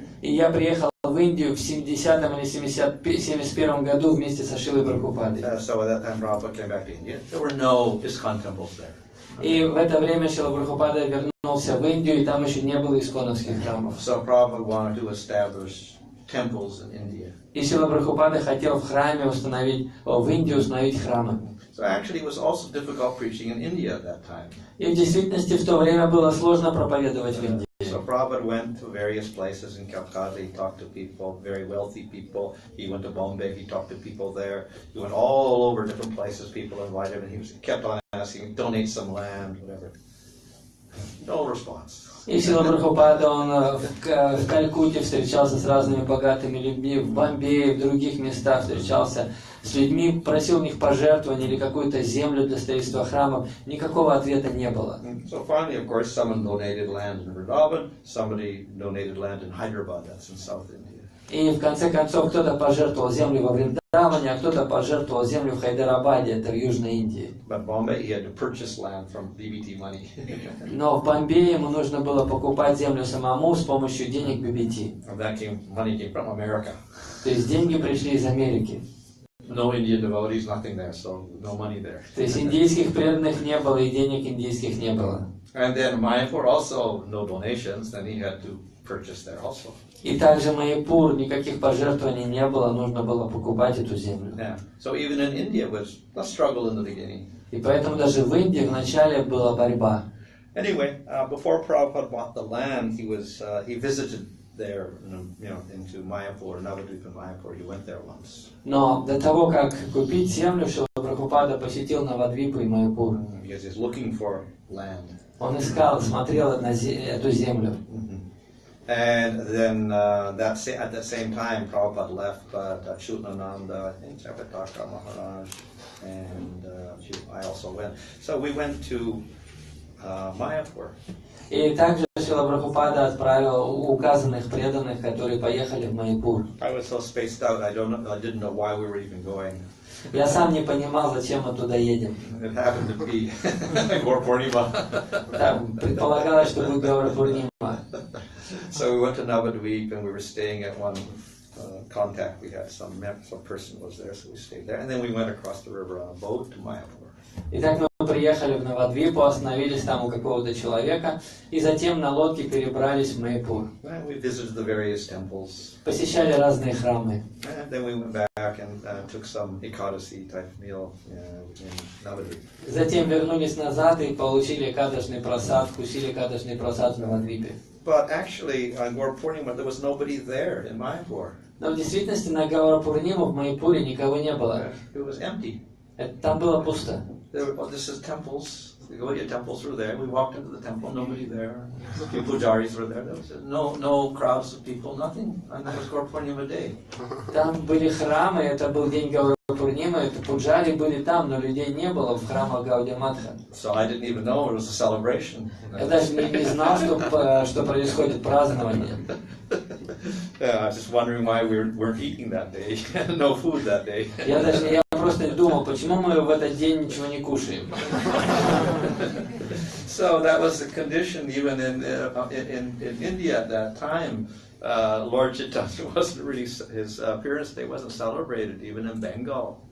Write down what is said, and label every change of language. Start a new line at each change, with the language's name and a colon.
Russian: И я приехал в Индию в 70-м или 71-м году вместе со Шрилой Прабхупадой.
English: So at that time Prabhupada came back to India. There were no ISKCON temples there.
Russian: И в это время Шрила Прабхупада вернулся в Индию, и там еще не было исконовских храмов.
English: So Prabhupada wanted to establish temples in India.
Russian: И Шрила Прабхупада хотел в Индии установить храмы.
English: So actually it was also difficult preaching in India at that time.
Russian: И в действительности в то время было сложно проповедовать в Индии.
English: So Prabhupada went to various places in Calcutta. He talked to people, very wealthy people. He went to Bombay. He talked to people there. He went all over different places. People invited him, and he kept on asking, donate some land, whatever. No response.
Russian: И Шрила Прабхупада, он в Калькутте встречался с разными богатыми людьми, в Бомбее, в других местах встречался с людьми, просил у них пожертвования или какую-то землю для строительства храмов. Никакого ответа не было.
English: So finally, of course, someone donated land in Vrindavan. Somebody donated land in Hyderabad. That's in South India.
Russian: И в конце концов кто-то пожертвовал землю во Вриндаване, а кто-то пожертвовал землю в Хайдарабаде, это в Южной Индии.
English: But Bombay, he had to purchase land from BBT money.
Russian: Но в Бомбее ему нужно было покупать землю самому с помощью денег BBT.
English: Money came from America.
Russian: То есть деньги пришли из Америки.
English: No Indian devotees, nothing there, so no money there.
Russian: То есть индийских преданных не было и денег индийских не было.
English: And then Mayapur also no donations, and he had to purchase there also.
Russian: И также Майяпур, никаких пожертвований не было, нужно было покупать эту землю.
English: Yeah. So even in India was a struggle in the beginning.
Russian: И поэтому даже в Индии вначале была борьба.
English: Anyway, before Prabhupada bought the land, he visited there, into Mayapur, Navadvip in Mayapur. He went there once.
Russian: Но до того, как купить землю, Шрила Прабхупада посетил Навадвипу и Майяпур.
English: Because he's looking for land.
Russian: Он искал, смотрел эту землю.
English: And then at the same time, Prabhupada left Achyutananda, I think Jayapataka Maharaj, and I also went. So we went to Mayapur.
Russian: И также Шрила Прабхупада отправил указанных преданных, которые поехали в Майяпур.
English: I was so spaced out, I didn't know why we were even going.
Russian: Я сам не понимал, зачем мы туда едем.
English: It happened to be Gaur Purnima.
Russian: Предполагалось, что будет Гаура Пурнима.
English: So we went to Navadvip, and we were staying at one contact. We had some person was there, so we stayed there. And then we went across the river on a boat to Mayapur.
Russian: Итак, мы приехали в Навадвипу, остановились там у какого-то человека, и затем на лодке перебрались в Майяпур.
English: And we visited the various temples.
Russian: Посещали разные храмы.
English: And then we went back and took some Ekadasi type meal in Navadvip.
Russian: Затем вернулись назад и получили экадашный прасад, вкусили экадашный прасад в Навадвипе.
English: But actually, on Gaur Purnima, there was nobody there in Mayapur.
Russian: Но в действительности на Гаура Пурниму в Майяпуре никого не было.
English: It was empty.
Russian: Там было пусто.
English: This is temples. We go to temples through there. We walked into the temple, nobody there. A few pujaris were there. There was no crowds of people, nothing. And that was Gaur Purnima day.
Russian: Там были храмы, это был день Гаура Пурнимы, это пуджари были там, но людей не было в храмах Гаудия Матха.
English: So I didn't even know it was a celebration.
Russian: Я даже не знал, что происходит празднование.
English: I was just wondering why we weren't eating that day. No food that day.
Russian: Я просто думал, почему мы в этот день ничего не кушаем.
English: So that was the condition even in India at that time. Lord Chaitanya wasn't really, his appearance day wasn't celebrated even in Bengal.